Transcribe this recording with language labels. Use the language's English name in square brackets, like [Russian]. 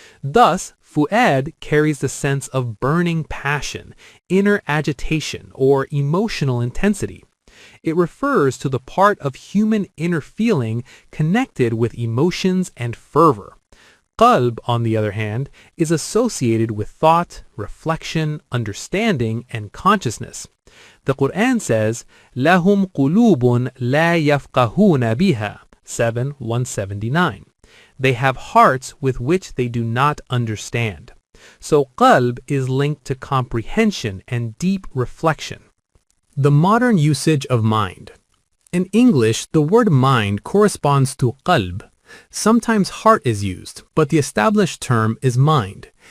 [English] Thus, fu'ad carries the sense of burning passion, inner agitation, or emotional intensity. It refers to the part of human inner feeling connected with emotions and fervor. Qalb, on the other hand, is associated with thought, reflection, understanding, and consciousness. The Quran says, [Arabic] لَهُمْ قُلُوبٌ لَا يَفْقَهُونَ بِهَا 7:179. [English] They have hearts with which they do not understand. So qalb is linked to comprehension and deep reflection. The modern usage of mind. In English, the word mind corresponds to qalb. Sometimes heart is used, but the established term is mind.